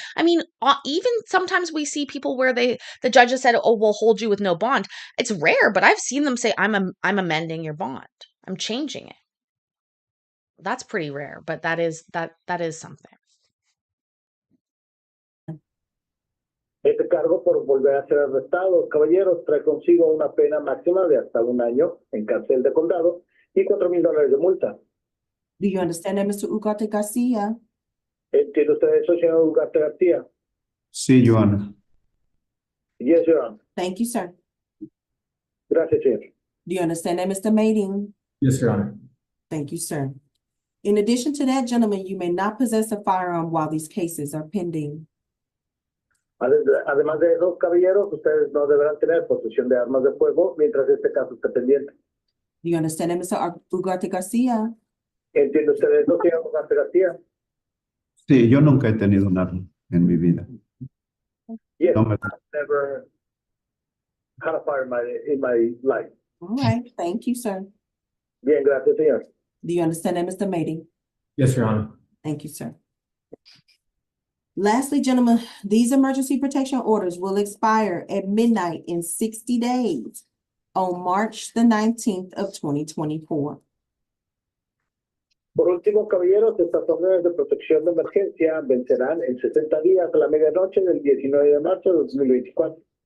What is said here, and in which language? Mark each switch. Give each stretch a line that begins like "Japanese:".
English: I mean, even sometimes we see people where the judges said, "Oh, we'll hold you with no bond." It's rare, but I've seen them say, "I'm amending your bond. I'm changing it." That's pretty rare, but that is something.
Spanish: Este cargo por volver a ser arrestado, caballeros, trae consigo una pena máxima de hasta 1 año en cárcel de condado y $4,000 de multa.
English: Do you understand that, Mr. Ugarte Garcia?
Spanish: ¿Entiende usted eso, señor Ugarte García? Sí, Joana.
English: Yes, Your Honor. Thank you, sir.
Spanish: Gracias, señor.
English: Do you understand that, Mr. Mating? Yes, Your Honor. Thank you, sir. In addition to that, gentlemen, you may not possess a firearm while these cases are pending.
Spanish: Además de eso, caballeros, ustedes no deberán tener posesión de armas de fuego mientras este caso esté pendiente.
English: Do you understand that, Mr. Ugarte Garcia?
Spanish: ¿Entiende usted eso, señor Ugarte García? Sí, yo nunca he tenido un arma en mi vida.
English: Yes,
Spanish: No me-
English: I've never had a fire in my life. All right, thank you, sir.
Spanish: Bien, gracias, señor.
English: Do you understand that, Mr. Mating? Yes, Your Honor. Thank you, sir. Lastly, gentlemen, these emergency protection orders will expire at midnight in 60 days on March the 19th of 2024.
Spanish: Por último, caballeros, estas órdenes de protección de emergencia vencerán en 60 días a la medianoche del 19 de marzo de 2024.